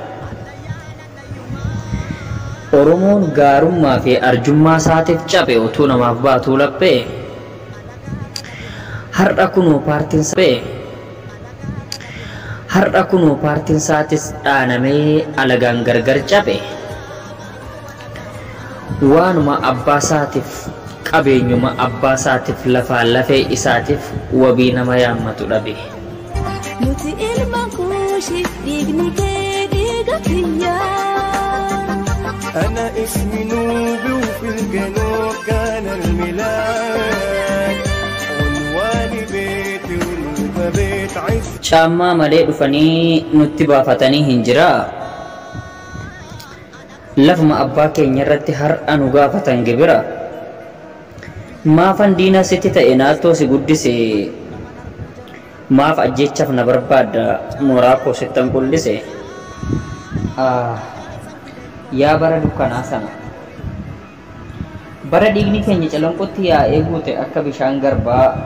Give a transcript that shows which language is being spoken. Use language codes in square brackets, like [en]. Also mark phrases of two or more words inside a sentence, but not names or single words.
[om] oromoon gaarummaa fi arjummaa isaatiif cabe utuu namaaf baatuu laphee har'a kunoo paartiin isaatis dhaanamee alagaan gargar cabe waanuma abbaa isaatiif qabeenyuma abbaa isaatiif lafaan lafee isaatiif wabii nama yaammatu dhabe nuti ilma kuushi dhiigni kee dhiiga kiyyaa ana ismi nuubi [ar] وفي الجنوب كان الميلاد عنوان بيتي والبيت عز [om] caammaa malee dhufanii nutti baafatanii hin jiraa lafuma abbaa keenya irratti har'a nu gaafatan gibira maafan diina sitti ta'e naatoo si guddise maaf ajjechaaf na barbaadda mooraa koo sittan qullise yaa bara dukkanaa sana bara dhiigni keenya calanqotti yaa'ee guute akka bishaan garbaa